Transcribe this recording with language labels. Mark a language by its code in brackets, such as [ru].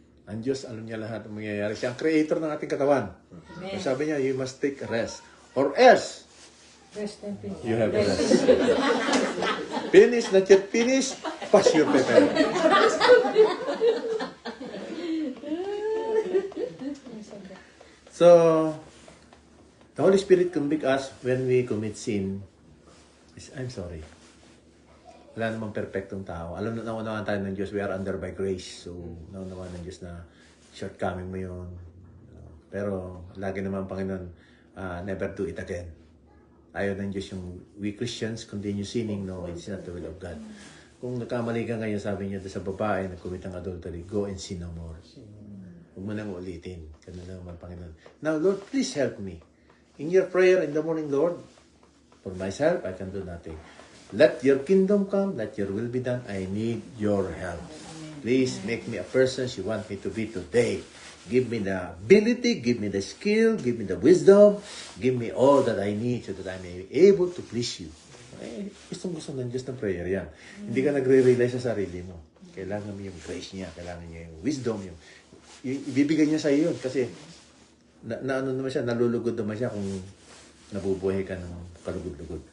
[tl] Ang Diyos, alam niya lahat ng mangyayari. Siya ang creator ng ating katawan. Sabi niya, [en] you must take a rest. Or else, you have a rest. Finish, not yet finish, pass your paper. So, the Holy Spirit convict us when we commit sin. I'm sorry. [tl] Wala namang perfectong tao. Alam na naunawaan tayo ng Diyos, [en] we are under by grace. [tl] So, naunawaan ng Diyos na shortcoming mo yun. Pero, lagi naman Panginoon, [en] never do it again. [tl] Ayaw ng Diyos yung [en] we Christians continue sinning. No, it's not the will of God. [tl] Kung nagkamali ka ngayon, sabi niya sa babae, nag-commit ng adultery, [en] go and sin no more. [tl] Huwag mo nang ulitin. Ganun naman Panginoon. [en] Now, Lord, please help me. In your prayer in the morning, Lord, For myself, I can do nothing. Let your kingdom come, let your will be done. I need your help. Please make me a person you want me to be today. Give me the ability, give me the skill, give me the wisdom, give me all that I need so that I may be able to please you. [tl] Gusto ng Diyos ng prayer yan. Hindi ka nagre-realize sa sarili mo. Kailangan mo yung grace niya, kailangan niya yung wisdom, yung ibibigay niya sa iyo yun. Kasi, ano naman siya, nalulugod naman siya kung nabubuhay ka ng kalugod-lugod.